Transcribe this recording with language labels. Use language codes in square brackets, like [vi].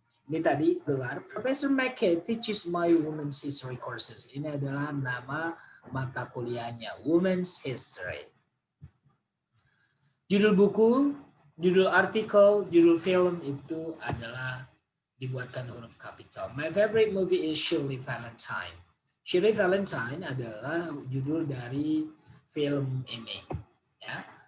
[id] Ini tadi gelar [en] Professor McKay teaches my women's history courses. [id] Ini adalah nama mata kuliahnya, Women's History. Judul buku, judul artikel, judul film itu adalah dibuatkan huruf kapital. [en] My favorite movie is Shirley Valentine. [id] Shirley Valentine adalah judul dari film ini. Ya.